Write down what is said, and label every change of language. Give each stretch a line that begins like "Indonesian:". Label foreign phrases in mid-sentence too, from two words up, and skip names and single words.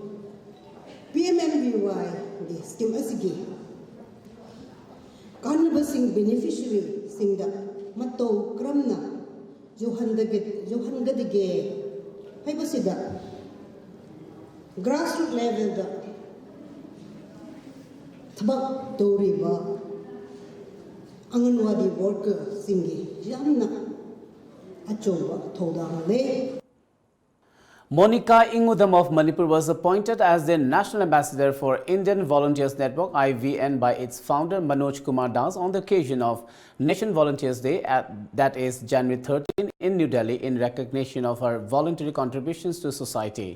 Manipuri: PMMBY the scheme asigi canvassing beneficiary singda matto kramna johangadige haibasida
English: grassroots level
Manipuri: da thabak toriba anganwadi worker singi yamna achoba thodang le.
English: Monica Ingudam of Manipur was appointed as the National Ambassador for Indian Volunteers Network IVN by its founder Manoj Kumar Das on the occasion of Nation Volunteers Day, that is January 13 in New Delhi, in recognition of her voluntary contributions to society.